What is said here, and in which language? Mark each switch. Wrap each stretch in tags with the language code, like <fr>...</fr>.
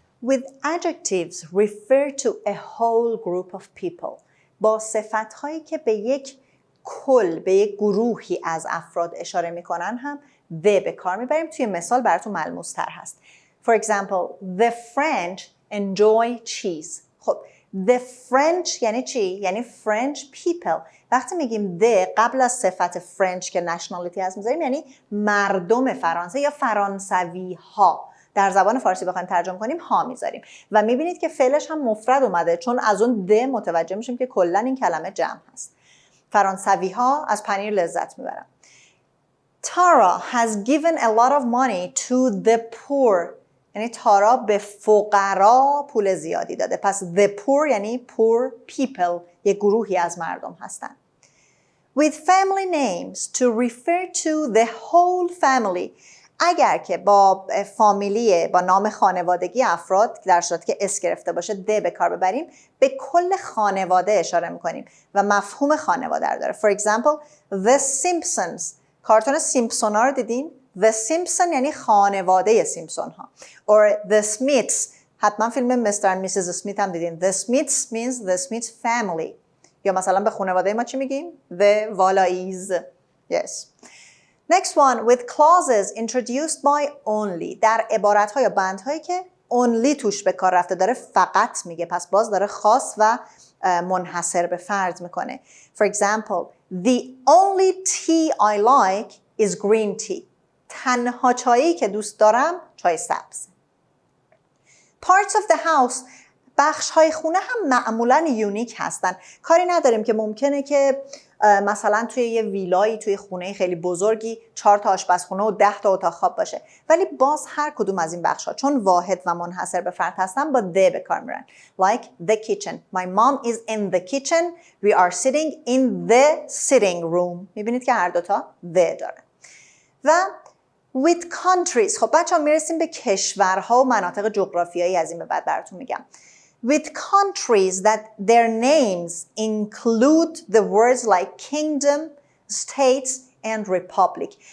<en>With adjectives refer to a whole group of people.</en> <fa>با صفت‌هایی که به یک کل، به یک گروهی از افراد اشاره میکنن هم the به کار میبریم. توی مثال براتون ملموس تر هست.</fa> <en>For example, the French enjoy cheese.</en> <fa>خب the French یعنی چی؟ یعنی</fa> <en>French people.</en> <fa>وقتی میگیم the قبل از صفت French که nationality هست میذاریم، یعنی مردم فرانسه یا فرانسوی ها. در زبان فارسی بخوایم ترجمه کنیم ها میذاریم و میبینید که فعلش هم مفرد اومده، چون از اون the متوجه میشیم که کلا این کلمه جمع هست. فرانسوی ها از پنیر لذت میبرن.</fa> <en>Tara has given a lot of money to the poor.</en> <fa>یعنی تارا به فقرا پول زیادی داده. پس</fa> <en>the poor</en> <fa>یعنی</fa> <en>poor people،</en> <fa>یک گروهی از مردم هستن.</fa> <en>With family names to refer to the whole family.</en> <fa>اگر که با فامیلی، با نام خانوادگی افراد در صورتی که اس گرفته باشه د به کار ببریم، به کل خانواده اشاره میکنیم و مفهوم خانواده رو داره.</fa> <en>For example, the Simpsons.</en> <fa>کارتون سیمپسون ها رو دیدین؟ The Simpson یعنی خانواده سیمپسون ها.</fa> <en>Or the Smiths.</en> <fa>حتما فیلم مستر اند میسیز اسمیت هم دیدین.</fa> <en>The Smiths means the Smith family.</en> <fa>یا مثلا به خانواده ما چی میگیم؟ The والاییز.</fa> <en>Yes. Next one, with clauses introduced by only.</en> <fa>در عبارت‌ها یا بندهایی که only توش به کار رفته، داره فقط میگه، پس باز داره خاص و منحصر به فرد میکنه.</fa> <en>For example, the only tea I like is green tea.</en> <fa>تنها چایی که دوست دارم چای سبز.</fa> <en>Parts of the house.</en> <fa>بخش‌های خونه هم معمولاً یونیک هستن. کاری نداریم که ممکنه که مثلا توی یه ویلایی، توی خونه خیلی بزرگی 4 تا آشپزخونه و 10 تا اتاق خواب باشه، ولی باز هر کدوم از این بخش‌ها چون واحد و منحصر به فرد هستن با the به کار میرن.</fa> <en>Like the kitchen. My mom is in the kitchen. We are sitting in the sitting room.</en> <fa>میبینید که هر دوتا the داره.</fa> <en>و with countries.</en> <fa>خب بچه‌ها میرسیم به کشورها و مناطق جغرافیایی. از این به بعد براتون میگم.</fa> <en>With countries that their names include the words like kingdom, states and republic.</en>